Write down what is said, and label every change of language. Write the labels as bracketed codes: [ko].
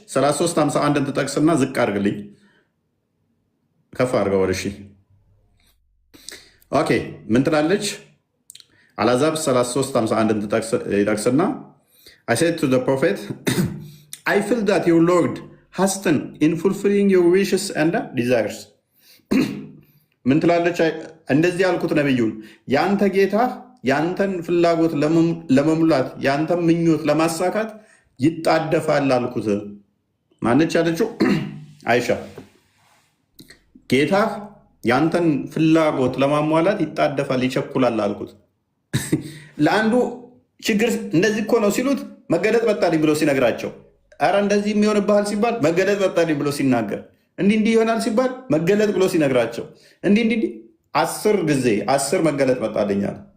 [am] 33:51 ትጠቅስና ዝቅ አድርግልኝ፣ ከፍ አድርገው ወደ ኦኬ። ምን ትላለች? አልአሕዛብ 33:51 ትጠቅስና [en] I said to the prophet I feel that your Lord hasten in fulfilling your wishes and desires [am] ምን ትላለች? እንደዚህ ያልኩት ነብዩን ያንተ ጌታ ያንተን ፍላጎት ለመሙላት ያንተን ምኞት ለማሳካት ይጣደፋል አልኩት። ማነች ያለችው? አይሻ። ጌታ ያንተን ፍላጎት ለማሟላት ይጣደፋል ይቸኩላል አልኩት። ለአንዱ ችግር እንደዚህ እኮ ነው ሲሉት መገለጥ መጣልኝ ብሎ ሲነግራቸው፣ ኧረ እንደዚህ የሚሆንብሃል ሲባል መገለጥ መጣልኝ ብሎ ሲናገር፣ እንዲህ ይሆናል ሲባል መገለጥ ብሎ ሲነግራቸው፣ እንዲህ 10 ጊዜ 10 መገለጥ መጣልኛል።